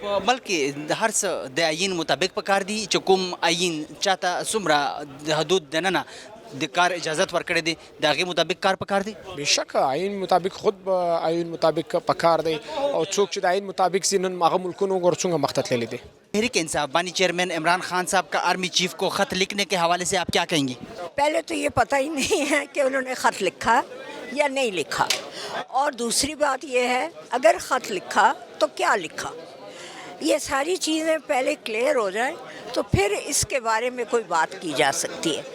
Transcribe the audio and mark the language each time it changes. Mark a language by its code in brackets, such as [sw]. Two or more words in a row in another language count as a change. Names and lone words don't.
[ps] په ملک کې د هر څه د آیین مطابق پکار دي چې کوم آیین چاته څومره د حدود دننه د کار اجازت ورکړی دی د هغې مطابق کار پکار دی. بېشک آئین مطابق خود به آئین مطابق پکار دی, او څوک چې د آئین مطابق ځي نن هغه ملکونه وګوره څنګه مخ ته تللی دی. [ur] تحریک انصاف بانی چیئرمین عمران خان صاحب کا آرمی چیف کو خط لکھنے کے حوالے سے آپ کیا کہیں گی؟ پہلے تو یہ پتہ ہی نہیں ہے کہ انہوں نے خط لکھا یا نہیں لکھا, اور دوسری بات یہ ہے اگر خط لکھا تو کیا لکھا, یہ ساری چیزیں پہلے کلیئر ہو جائیں تو پھر اس کے بارے میں کوئی بات کی جا سکتی ہے.